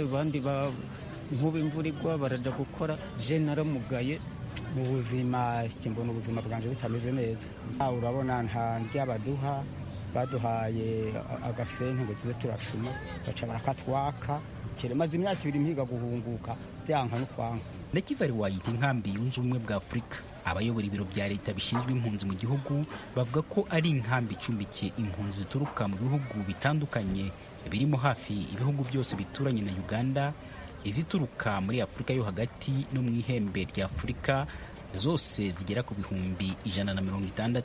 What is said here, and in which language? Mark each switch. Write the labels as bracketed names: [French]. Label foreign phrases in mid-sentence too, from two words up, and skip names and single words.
[Rundi] Abandi nk'ubu imvura igwa baraja gukora, je naramugaye. Mu buzima mbona ubuzima bwanje bitameze neza. Urabona nta ndyabaduha, baduhaye agasente ngo tuze turasuma, baca barakatwaka. Maze imyaka 2 mpiga guhunguka byanka no kwanka. [Kinyarwanda] Nakivale wayita inkambi yunze ubumwe bwa Afurika. Abayobora ibiro bya leta bishinzwe impunzi mu gihugu bavuga ko ari inkambi icumbikiye impunzi zituruka mu bihugu bitandukanye birimo hafi ibihugu byose bituranye na Uganda, izituruka muri Afurika yo hagati no mu ihembe rya Afurika, zose zigera ku bihumbi 160.